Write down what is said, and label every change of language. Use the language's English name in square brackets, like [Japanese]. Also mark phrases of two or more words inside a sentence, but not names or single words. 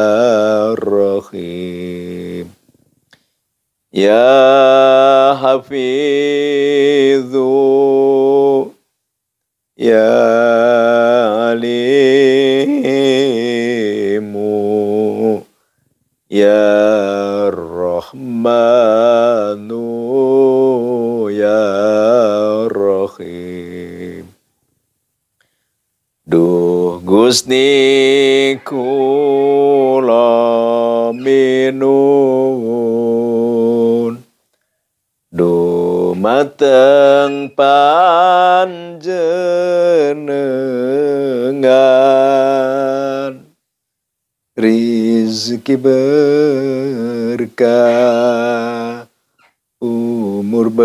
[Arabic] Rahim, Ya Hafidhu, Ya Alimu, Ya Rahmanu, Ya Rahim. [Javanese] Duh Gusti kula minun dumateng panjenengan, rizki berkah, umur